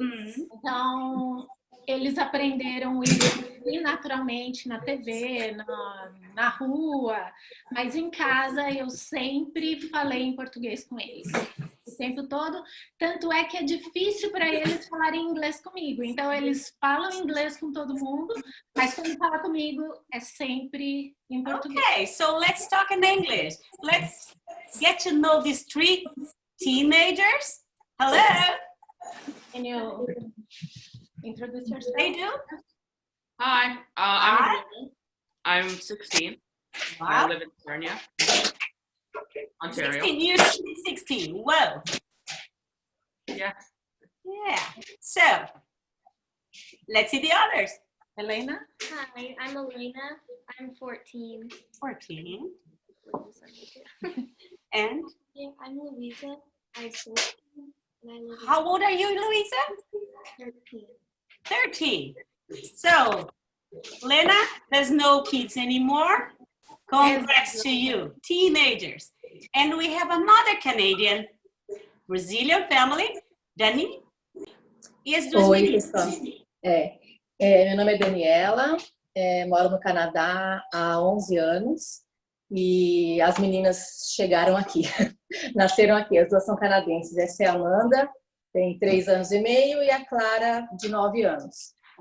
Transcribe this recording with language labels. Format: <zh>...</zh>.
<pt>Então, eles aprenderam isso naturalmente na TV, na rua, mas em casa eu sempre falei em português com eles. O tempo todo, tanto é que é difícil para eles falarem inglês comigo. Então, eles falam inglês com todo mundo, mas quando fala comigo, é sempre em português.</pt> <en>Okay, so let's talk in English. Let's get to know these three teenagers. Hello. Can you introduce yourself? They do? Hi, I'm 16. Wow. I live in Sarnia, Ontario. 16 years, 16. Whoa. Yeah. Yeah. So, let's see the others. Elena? Hi, I'm Elena. I'm 14. 14. And? Yeah, I'm Louisa. I'm 14. And I live in How old are you, Louisa? 13. 13. So, Lena, there's no kids anymore. Congrats to you, teenagers. And we have another Canadian, Brazilian family, Dani.</en> <pt>E as duas Oi, meninas. pessoal. Meu nome é Daniela, moro no Canadá há 11 anos. E as meninas chegaram aqui, nasceram aqui. As duas são canadenses. Essa é a Amanda, tem 3 anos e meio, e a Clara, de 9 anos.</pt>